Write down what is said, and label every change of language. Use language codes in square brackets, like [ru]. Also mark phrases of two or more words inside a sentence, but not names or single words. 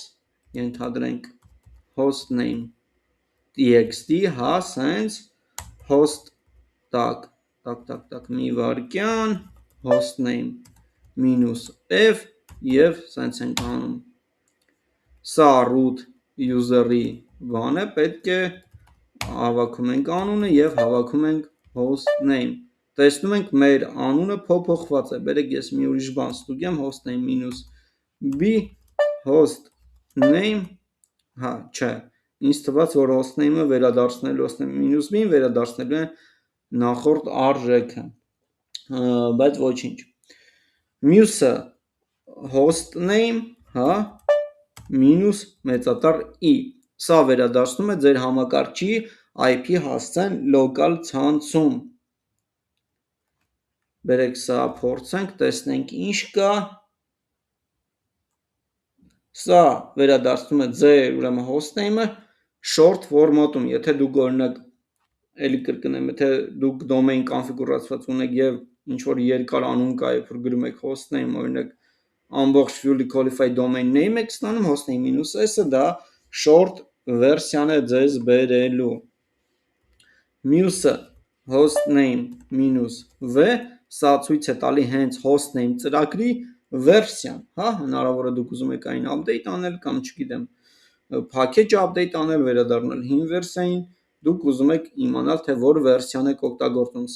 [hy] ենթադրենք [en] hostname txt, [hy] հա, [en] sense host [hy] տակ, մի վարքյան, [en] hostname minus f [hy] եւ sense ենք անում։ Սա [en] root user- [hy] ի բան է, պետք է հավաքում ենք անունը եւ հավաքում ենք hostname։ Տեսնում ենք մեր անունը փոփոխված է։ Բերեք ես մի ուրիշ բան ստուգեմ, [en] hostname minus b, hostname, [hy] հա, չէ, ինձ թվաց, որ hostname-ը վերադարձնելու [en] hostname minus b- [hy] ին վերադարձնելու է նախորդ արժեքը, բայց ոչինչ։ Մյուսը hostname, հա, minus մեծատառ e, սա վերադարձնում է ձեր համակարգչի IP հասցեն local ցանցում։ Բերեք սա փորձենք, տեսնենք ինչ կա։ Սա վերադարձնում է ձեր ուրեմն hostname-ը [en] short format- [hy] ում, եթե դուք օրինակ էլի կրկնեմ, եթե դուք domain կոնֆիգուրացված ունեք եւ ինչ որ երկար անուն կա, երբ որ գրում եք hostname, օրինակ ամբողջ [en] fully qualified domain name [hy] եք ստանում, [en] hostname minus s- [hy] ը դա short վերսիան է ձեզ բերելու։ Մյուսը [en] hostname -v, [hy] սա ցույց է տալի հենց hostname ծրագրի վերսիան, հա, հնարավոր է դուք ուզում եք այն update անել կամ չգիտեմ, [en] package update [hy] անել, վերադառնալ հին վերսիային, դուք ուզում եք իմանալ, թե որ վերսիան եք օգտագործում, սա